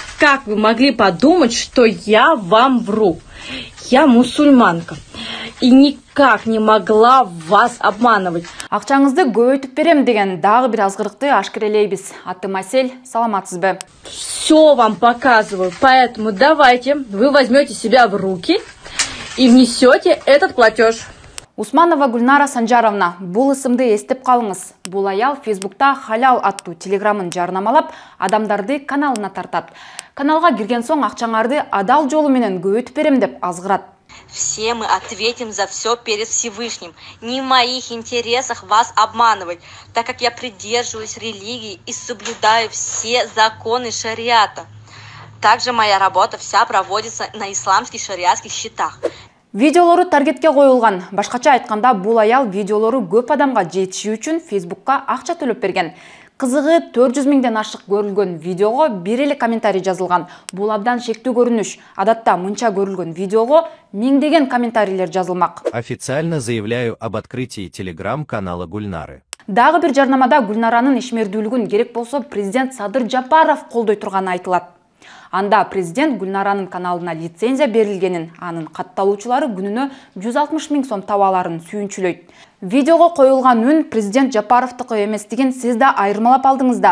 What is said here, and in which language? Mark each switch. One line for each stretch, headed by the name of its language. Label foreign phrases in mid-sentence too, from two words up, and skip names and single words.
Russian: как вы могли подумать, что я вам вру? Я мусульманка и никак не могла вас обманывать.
Kyrgyz: Акчаңызды көбөйтүп берем деген дагы бир азгырыкты ашкерелейбиз. Аттым Асель, саламатсызбы?
Russian: Все вам показываю, поэтому давайте вы возьмете себя в руки и внесете этот платеж.
Kyrgyz: Усманова Гульнара Санжаровна, бул ысымды эстеп калыңыз. Бул аял Фейсбукта халал аттуу телеграмын жарнамалап, адамдарды каналына тартат. Каналга кирген соң акчаңарды адал жолу менен көбөйтүп берем деп азгырат.
Russian: Все мы ответим за все перед Всевышним. Не в моих интересах вас обманывать, так как я придерживаюсь религии и соблюдаю все законы шариата. Также моя работа вся проводится на исламских шариатских счетах.
Kyrgyz: Видеолору таргетке коюлган. Башкача айтканда, бул аял видеолору көп адамга жетиши үчүн Фейсбукка акча төлөп берген. Кызыгы 400 миңден ашык көрүлгөн видеого бир эле комментарий жазылган. Бул абдан шектүү көрүнүш. Адатта мынча көрүлгөн видеого миңдеген комментарийлер жазылмак.
Russian: Официально заявляю об открытии телеграм-канала Гульнары.
Kyrgyz: Дагы бир жарнамада Гульнаранын ишмердүүлүгүн керек болсо президент Садыр Жапаров колдой турганы айтылат. Анда президент Гульнаранын каналына лицензия берилгенин, анын катталуучулары күнүнө 160 миң сом табаларын сүйүнчүлөйт. Видеого коюлган үн президент Жапаровтуку эместигин сиз да айырмалап алдыңыз да.